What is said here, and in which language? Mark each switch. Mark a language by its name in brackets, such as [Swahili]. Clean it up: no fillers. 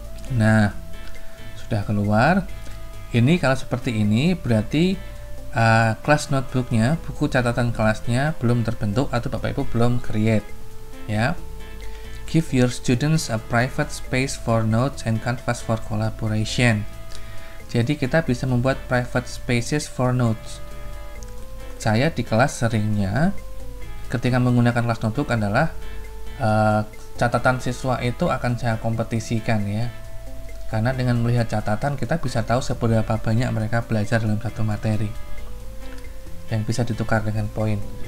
[Indonesian] Nah, sudah keluar. Ini kalau seperti ini berarti kelas notebooknya, buku catatan kelasnya belum terbentuk atau Bapak Ibu belum create ya. [English] Give your students a private space for notes and canvas for collaboration. [Indonesian] Jadi kita bisa membuat [English] private spaces for notes. [Indonesian] Saya di kelas seringnya ketika menggunakan kelas notebook adalah catatan siswa itu akan saya kompetisikan ya. Karena dengan melihat catatan kita bisa tahu seberapa banyak mereka belajar dalam satu materi yang bisa ditukar dengan poin.